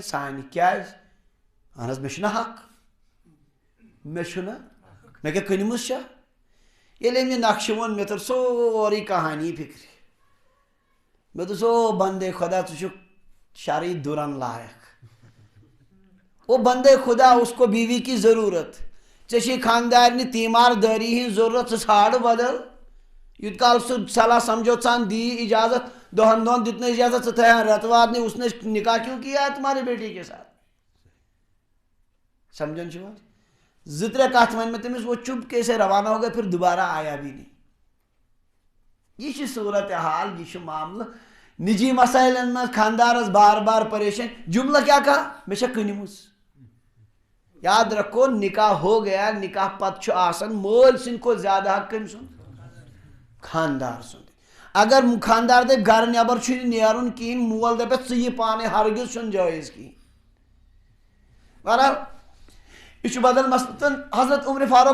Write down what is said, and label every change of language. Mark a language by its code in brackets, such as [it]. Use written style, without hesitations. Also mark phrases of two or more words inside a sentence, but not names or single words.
[ks] سانہِ کیٛازِ اہن حظ مےٚ چھُنہ حق مےٚ چھُنہ مےٚ کیٛاہ کٕنمٕژ چھےٚ ییٚلہِ أمۍ یہِ نقشہٕ ووٚن مےٚ تٔر سورُے کہانی فِکرِ مےٚ دوٚپُس او بندے خۄدا ژٕ چھُکھ شرعی دُرن لایق او بندے خدا [ur] اس کو بیوی کی ضروٗرت [ks] ژےٚ چھے خاندارنہِ تیٖمار دٲری ہِنٛز ضروٗرت ژٕ ژھانڈٕ بدل یوٗت کال سُہ صلاح سمجھوژان دی اجازت 2 دۄہن دیُت نہٕ اجازت ژٕ تھایا رٮ۪تہٕ وادنٕے [ur] اس نے نکاح کیوں کیا ہے تمہاری بیٹی کے ساتھ [ks] سمجھن چھُو حظ 2-3 کتھ وۄنۍ مےٚ تٔمِس [ur] وہ چُپ کے سے روانہ ہو گیا پھر دوبارہ آیا بھی نہیں [ks] یہ چھِ صورت حال یہ چھُ معاملہٕ نجی مسائلن منٛز خاندارس بار بار پریشان [ur] جملہ کیا کہا [ks] مےٚ چھےٚ کٕنمٕژ [ur] یاد رکھو نکاح ہو گیا [ks] نکاح پتہٕ چھُ آسان مٲلۍ سٕنٛدِ کھۄتہٕ زیادٕ حق کٔمۍ سُنٛد خاندار سُنٛد اگر خاندار دپہِ گرٕ نٮ۪بر چھُنہٕ نیرُن کِہیٖنۍ مول دپٮ۪س ژٕ یہِ پانے ہرگز چھُنہٕ جٲیز کِہیٖنۍ بہرحال یہ چھُ بدل مسلہٕ تہٕ حضرت عمر فاروق